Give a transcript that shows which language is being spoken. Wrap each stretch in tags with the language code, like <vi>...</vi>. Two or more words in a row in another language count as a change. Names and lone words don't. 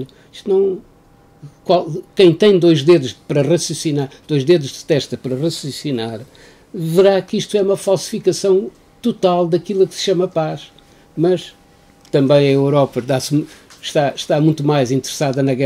<pt>Isto não... Quem tem dois dedos de testa para raciocinar, verá que isto é uma falsificação total daquilo que se chama paz. Mas também a Europa está muito mais interessada na guerra do que na paz, portanto, nada disto me surpreende.</pt> <gl>Pois, eu, se me permite, eu queria falar un pouco sobre esta cuestión. Bueno, eu, como</gl>